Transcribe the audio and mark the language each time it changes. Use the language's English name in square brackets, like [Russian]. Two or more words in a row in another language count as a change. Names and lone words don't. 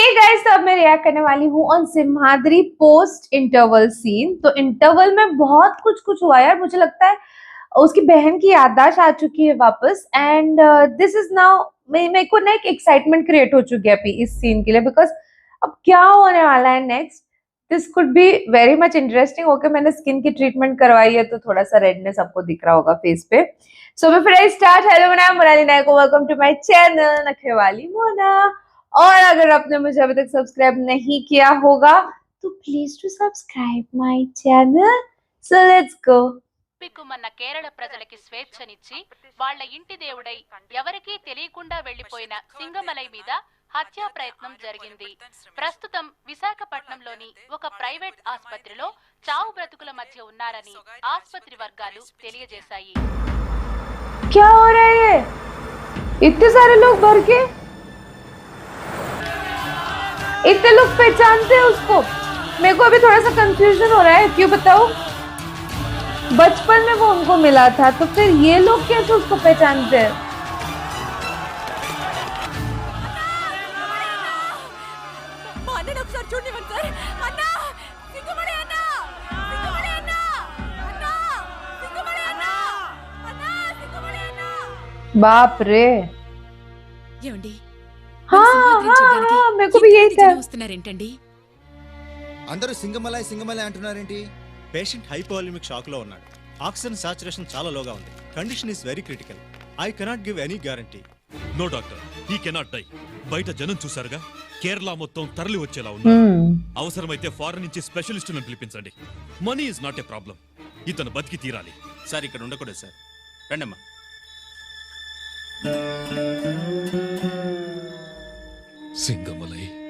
[Hindi] गाइस, तो अब मैं रिएक्ट करने वाली हूँ [English] on Simhadri post interval scene. [Hindi] तो इंटरवल में बहुत कुछ हुआ यार, मुझे लगता है उसकी बहन की याददाश्त आ चुकी है वापस। [English] and this is now [Hindi] मेरे को ना एक [English] excitement create [Hindi] हो चुकी है अभी इस सीन के लिए, बिकॉज अब क्या होने वाला है नेक्स्ट, [English] this could be very much interesting. [Hindi] ओके, मैंने स्किन की ट्रीटमेंट करवाई है तो थोड़ा सा रेडनेस आपको दिख रहा होगा फेस पे। [English] so before I start, hello मैं मोनाली नायक, welcome to my channel नखरेवाली मोना। [Hindi] और अगर आपने मुझे अभी तक सब्सक्राइब नहीं किया होगा तो [English] please to subscribe my channel. so let's go. [Telugu] పిక్కుమన్న కేరళ ప్రజలకి స్వేచ్ఛనిచ్చి వాళ్ళ ఇంటి దేవుడై ఎవరికీ తెలియకుండా వెళ్లిపోయిన సింగమలై మీద హత్యా ప్రయత్నం జరిగింది. ప్రస్తుతం విశాఖపట్నంలోని ఒక ప్రైవేట్ ఆసుపత్రిలో చావు బ్రతుకుల మధ్య ఉన్నారని ఆసుపత్రి వర్గాలు తెలియజేశాయి. [Hindi] क्या हो रहा है? इतने सारे लोग भर के, इतने लोग पहचानते हैं उसको? मेरे को अभी थोड़ा सा कंफ्यूजन हो रहा है, क्यों बताओ? बचपन में वो उनको मिला था, तो फिर ये लोग कैसे उसको पहचानते हैं? बाप रे, मेरे को भी यही था. [Telugu] అందరూ సింగమలై సింగమలై అంటున్నారేంటి? పేషెంట్ [English] hypovolemic shock [Telugu] లో ఉన్నాడు. [English] oxygen saturation [Telugu] చాలా లోగా ఉంది. [English] condition is very critical. I cannot give any guarantee. no doctor, he cannot die. [Telugu] బయట జనం చూసారుగా, కేరళ మొత్తం తరలి వచ్చేలా ఉన్నారు. అవసరమైతే ఫారెన్ నుంచి స్పెషలిస్టులను పిలిపించండి. [English] money is not a problem. [Telugu] ఇతను బతికి తీరాలి. సార్ ఇక్కడ ఉండకూడదు సార్, రండమ్మా. సింగమలై